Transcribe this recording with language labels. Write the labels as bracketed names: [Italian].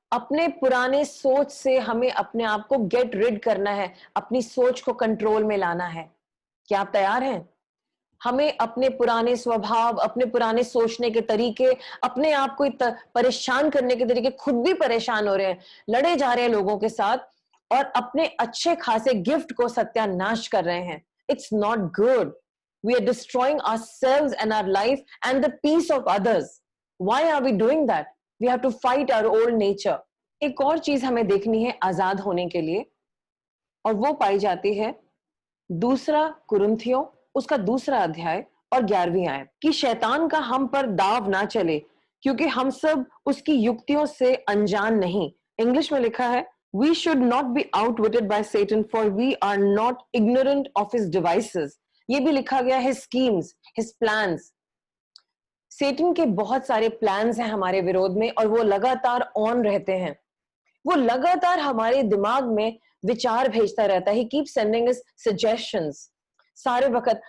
[Hindi] अपने पुराने सोच से हमें अपने आप को गेट रिड करना है, अपनी सोच को कंट्रोल में लाना है। क्या आप तैयार हैं? हमें अपने पुराने स्वभाव, अपने पुराने सोचने के तरीके, अपने आप को परेशान करने के तरीके, खुद भी परेशान हो रहे हैं, लड़े जा रहे हैं लोगों के साथ, और अपने अच्छे खासे गिफ्ट को सत्यानाश कर रहे हैं। [English] It's not good. We are destroying ourselves and our life and the peace of others. Why are we doing that? We have to fight our old nature. [Hindi] एक और चीज हमें देखनी है आजाद होने के लिए, और वो पाई जाती है दूसरा कुरिन्थियों उसका दूसरा अध्याय और 11वीं आयत कि शैतान का हम पर दाव ना चले, क्योंकि हम सब उसकी युक्तियों से अनजान नहीं। इंग्लिश में लिखा है [English] we should not be outwitted by Satan, for we are not ignorant of his devices. [Hindi] ये भी लिखा गया है [English] schemes, his plans. [Hindi] सेटन के बहुत सारे प्लान्स हैं हमारे विरोध में, और वो लगातार ऑन रहते हैं। वो लगातार हमारे दिमाग में विचार भेजता रहता है। [English] He keeps sending us suggestions [Hindi] सारे वक्त।